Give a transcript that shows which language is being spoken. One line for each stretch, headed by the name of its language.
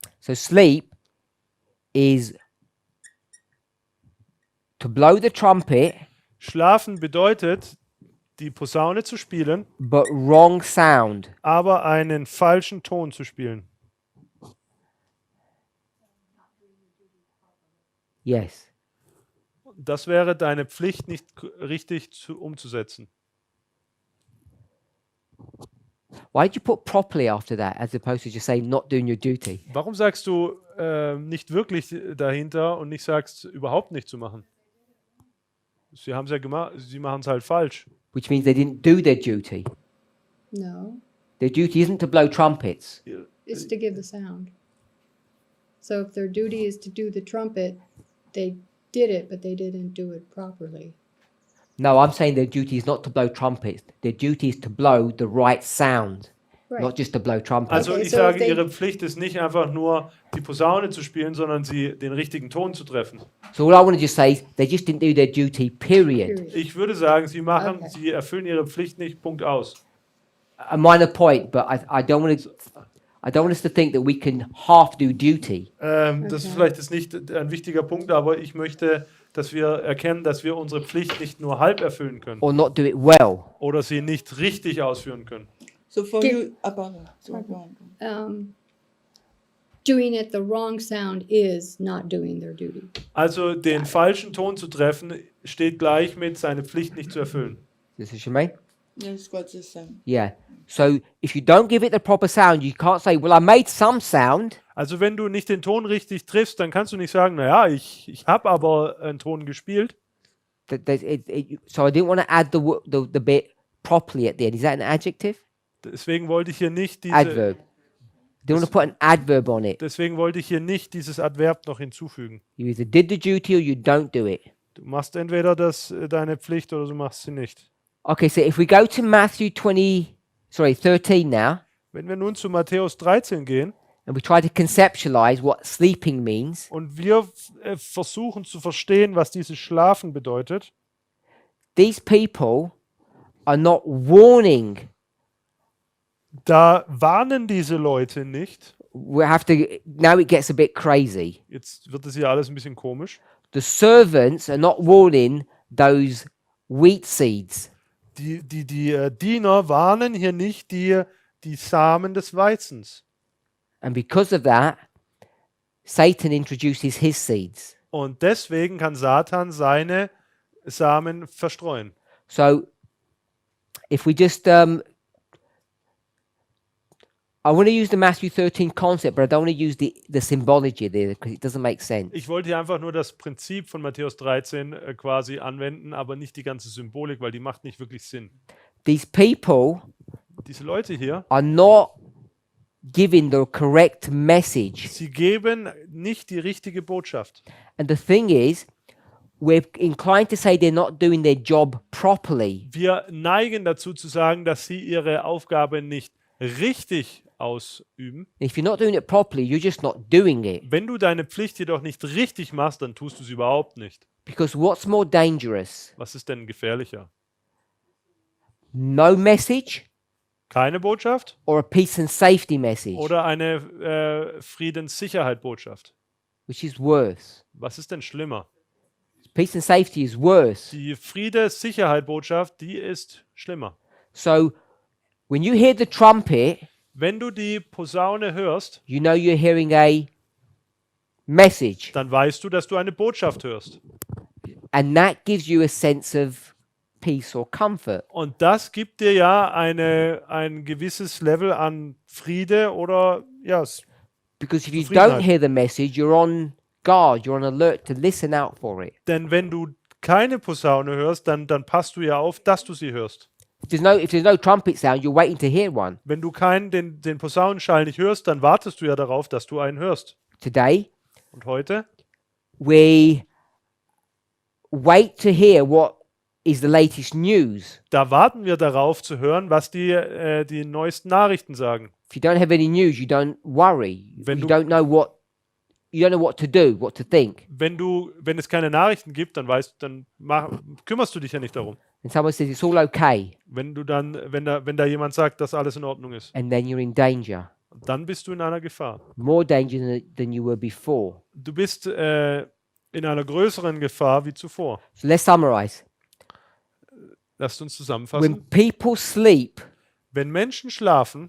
English: So sleep is to blow the trumpet,
German: Schlafen bedeutet, die Posaune zu spielen,
English: but wrong sound.
German: aber einen falschen Ton zu spielen.
English: Yes.
German: Das wäre deine Pflicht nicht richtig umzusetzen.
English: Why did you put properly after that as opposed to just saying not doing your duty?
German: Warum sagst du nicht wirklich dahinter und nicht sagst, überhaupt nicht zu machen? Sie haben es ja gemacht, sie machen es halt falsch.
English: Which means they didn't do their duty. No, Their duty isn't to blow trumpets. it's to give the sound. So if their duty is to do the trumpet, they did it, but they didn't do it properly. No, I'm saying their duty is not to blow trumpets. Their duty is to blow the right sound, Right. not just to blow trumpets.
German: Also
English: Okay,
German: ich
English: so
German: sage,
English: if they-
German: ihre Pflicht ist nicht einfach nur die Posaune zu spielen, sondern den richtigen Ton zu treffen.
English: So all I want to just say is they just didn't do their duty, period. Period.
German: Ich würde sagen,
English: Okay.
German: sie erfüllen ihre Pflicht nicht, Punkt aus.
English: A minor point, but I don't want us to think that we can half do duty.
German: Das ist vielleicht nicht ein wichtiger Punkt, aber ich möchte, dass wir erkennen, dass wir unsere Pflicht nicht nur halb erfüllen können
English: or not do it well.
German: oder sie nicht richtig ausführen können.
English: So for Give- you, pardon. So, go on. Doing it the wrong sound is not doing their duty.
German: Also den falschen Ton zu treffen, steht gleich mit seine Pflicht nicht zu erfüllen.
English: This is Shemaine? Yes, what's the same? Yeah. So if you don't give it the proper sound, you can't say, well, I made some sound.
German: Also wenn du nicht den Ton richtig triffst, dann kannst du nicht sagen, naja, ich habe aber einen Ton gespielt.
English: So I didn't want to add the bit properly at the end. Is that an adjective?
German: Deswegen wollte ich hier nicht
English: Adverb. Didn't want to put an adverb on it.
German: Deswegen wollte ich hier nicht dieses Adverb noch hinzufügen.
English: You either did the duty or you don't do it.
German: Du machst entweder deine Pflicht oder du machst sie nicht.
English: Okay, so if we go to Matthew 13 now,
German: Wenn wir nun zu Matthäus 13 gehen
English: and we try to conceptualize what sleeping means,
German: und wir versuchen zu verstehen, was dieses Schlafen bedeutet,
English: these people are not warning.
German: da warnen diese Leute nicht.
English: Now it gets a bit crazy.
German: Jetzt wird es hier alles ein bisschen komisch.
English: The servants are not warning those wheat seeds.
German: Die Diener warnen hier nicht die Samen des Weizens.
English: And because of that, Satan introduces his seeds.
German: Und deswegen kann Satan seine Samen verstreuen.
English: So if we just I want to use the Matthew 13 concept, but I don't want to use the symbology there because it doesn't make sense.
German: Ich wollte hier einfach nur das Prinzip von Matthäus 13 quasi anwenden, aber nicht die ganze Symbolik, weil die macht nicht wirklich Sinn.
English: These people
German: Diese Leute hier,
English: are not giving the correct message.
German: sie geben nicht die richtige Botschaft.
English: And the thing is, we're inclined to say they're not doing their job properly.
German: Wir neigen dazu zu sagen, dass sie ihre Aufgabe nicht richtig ausüben.
English: If you're not doing it properly, you're just not doing it.
German: Wenn du deine Pflicht jedoch nicht richtig machst, dann tust du sie überhaupt nicht.
English: Because what's more dangerous?
German: Was ist denn gefährlicher?
English: No message
German: Keine Botschaft
English: or a peace and safety message?
German: oder eine Friedenssicherheit-Botschaft?
English: Which is worse?
German: Was ist denn schlimmer?
English: Peace and safety is worse.
German: Die Friede-Sicherheit-Botschaft, die ist schlimmer.
English: So when you hear the trumpet,
German: Wenn du die Posaune hörst,
English: you know you're hearing a message.
German: dann weißt du, dass du eine Botschaft hörst.
English: And that gives you a sense of peace or comfort.
German: Und das gibt dir ja ein gewisses Level an Friede oder ja,
English: Because if you
German: Zufriedenheit.
English: don't hear the message, you're on guard, you're on alert to listen out for it.
German: denn wenn du keine Posaune hörst, dann passt du ja auf, dass du sie hörst.
English: If there's no trumpet sound, you're waiting to hear one.
German: Wenn du den Posaunenschall nicht hörst, dann wartest du ja darauf, dass du einen hörst.
English: Today,
German: Und heute,
English: we wait to hear what is the latest news.
German: da warten wir darauf zu hören, was die neuesten Nachrichten sagen.
English: If you don't have any news, you don't worry.
German: Wenn
English: You
German: du-
English: don't know what to do, what to think.
German: Wenn es keine Nachrichten gibt, dann kümmerst du dich ja nicht darum.
English: And someone says it's all okay,
German: Wenn da jemand sagt, dass alles in Ordnung ist,
English: and then you're in danger.
German: dann bist du in einer Gefahr.
English: More danger than you were before.
German: Du bist in einer größeren Gefahr wie zuvor.
English: So let's summarize.
German: Lasst uns zusammenfassen.
English: When people sleep,
German: Wenn Menschen schlafen,